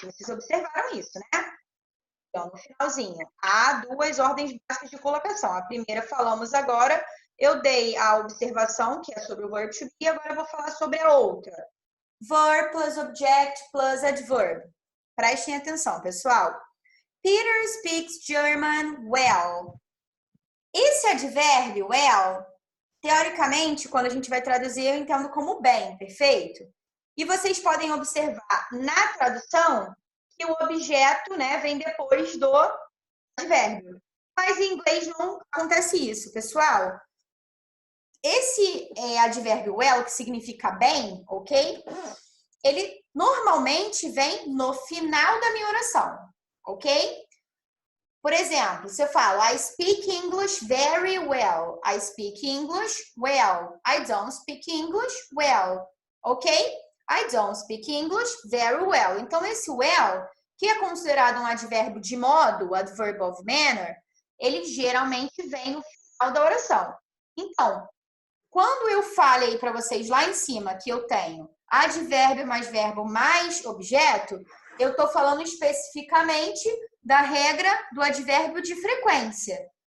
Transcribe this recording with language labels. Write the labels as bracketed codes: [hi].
[pt] Vocês observaram isso, né? Então, no finalzinho, há duas ordens básicas de colocação. A primeira falamos agora, eu dei a observação, que é sobre o verb to be, agora eu vou falar sobre a outra. [en] Verb plus object plus adverb. Prestem atenção, pessoal. Peter speaks German well. [pt] Esse advérbio well, teoricamente, quando a gente vai traduzir, eu entendo como bem, perfeito? E vocês podem observar na tradução que o objeto, né, vem depois do advérbio. Mas em inglês não acontece isso, pessoal. Esse advérbio well, que significa bem, ok? Ele normalmente vem no final da minha oração, ok? Por exemplo, se eu falo I speak English very well. [en] I speak English well. I don't speak English well. Ok? I don't speak English very well. [pt] Então, esse well, que é considerado um advérbio de modo, adverb of manner, ele geralmente vem no final da oração. Então, quando eu falei para vocês lá em cima que eu tenho advérbio mais verbo mais objeto, eu estou falando especificamente da regra do advérbio de frequência.